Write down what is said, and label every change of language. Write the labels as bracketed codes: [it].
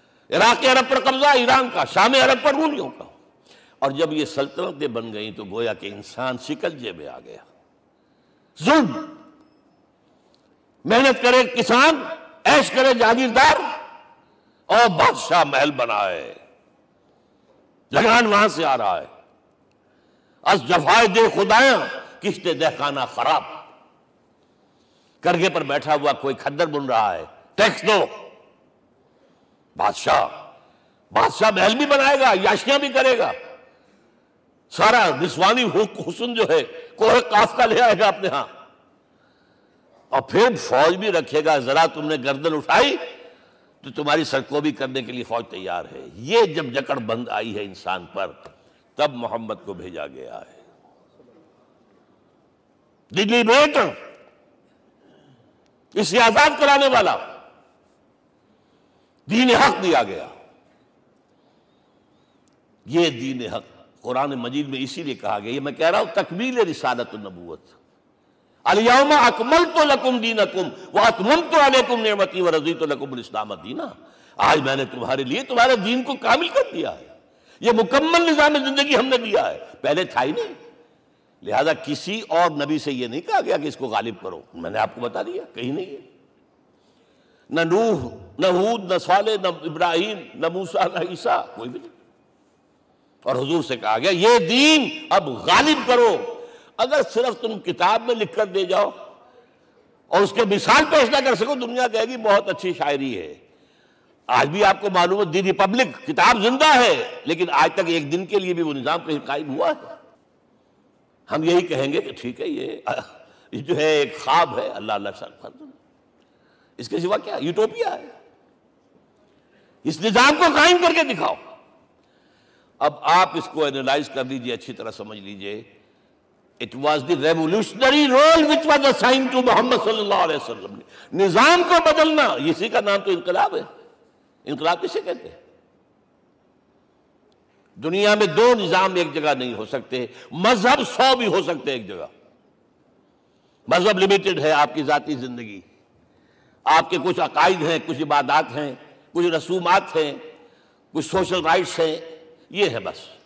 [ur] عراق عرب پر قبضہ ایران کا، شام عرب پر رومیوں کا. اور جب یہ سلطنتیں بن گئیں تو گویا کہ انسان شکنجے میں آ گیا. ظلم، محنت کرے کسان، عیش کرے جاگیردار، اور بادشاہ محل بنائے، لگان وہاں سے آ رہا ہے. [fa] از جفائے دے خدایاں کشتے دہقانہ خراب. [ur] کرگے پر بیٹھا ہوا کوئی کھدر بن رہا ہے، ٹیکس دو. بادشاہ محل بھی بنائے گا، یاشیاں بھی کرے گا، سارا نسوانی حسن جو ہے کوہ قاف کا لے آئے گا اپنے ہاں، اور پھر فوج بھی رکھے گا. ذرا تم نے گردن اٹھائی تو تمہاری سرکوبی کرنے کے لیے فوج تیار ہے. یہ جب جکڑ بند آئی ہے انسان پر، تب محمد کو بھیجا گیا ہے. دلی بیٹر، اسے آزاد کرانے والا، دین حق دیا گیا. یہ دین حق قرآن مجید میں اسی لیے کہا گیا، یہ میں کہہ رہا ہوں تکمیل رسالت النبوت. [ar] الیوم اکملت لکم دینکم واتممت علیکم نعمتی ورضیت لکم الاسلام دینا. [ur] آج میں نے تمہارے لیے تمہارے دین کو کامل کر دیا ہے. یہ مکمل نظام زندگی ہم نے دیا ہے، پہلے تھا ہی نہیں. لہذا کسی اور نبی سے یہ نہیں کہا گیا کہ اس کو غالب کرو. میں نے آپ کو بتا دیا کہیں نہیں ہے. نہ نوح، نہ ہود، نہ صالح، نہ ابراہیم، نہ موسیٰ، نہ عیسیٰ، کوئی بھی نہیں. اور حضور سے کہا گیا یہ دین اب غالب کرو. اگر صرف تم کتاب میں لکھ کر دے جاؤ اور اس کے مثال پیش نہ کر سکو، دنیا کہے گی بہت اچھی شاعری ہے. آج بھی آپ کو معلوم ہے دی ریپبلک کتاب زندہ ہے، لیکن آج تک ایک دن کے لیے بھی وہ نظام کہیں قائم ہوا ہے. ہم یہی کہیں گے کہ ٹھیک ہے یہ جو ہے ایک خواب ہے، اللہ اللہ فرض، اس کے سوا کیا یوٹوپیا ہے. اس نظام کو قائم کر کے دکھاؤ. اب آپ اس کو اینالائز کر لیجئے، اچھی طرح سمجھ لیجئے. [en] It was the revolutionary role which was assigned to Muhammad صلی اللہ علیہ وسلم. [ur] نظام کو بدلنا، اسی کا نام تو انقلاب ہے. انقلاب کسے کہتے ہیں؟ دنیا میں دو نظام ایک جگہ نہیں ہو سکتے. مذہب 100 بھی ہو سکتے ایک جگہ. مذہب لمیٹڈ ہے، آپ کی ذاتی زندگی، آپ کے کچھ عقائد ہیں، کچھ عبادات ہیں، کچھ رسومات ہیں، کچھ سوشل رائٹس ہیں، یہ ہے بس.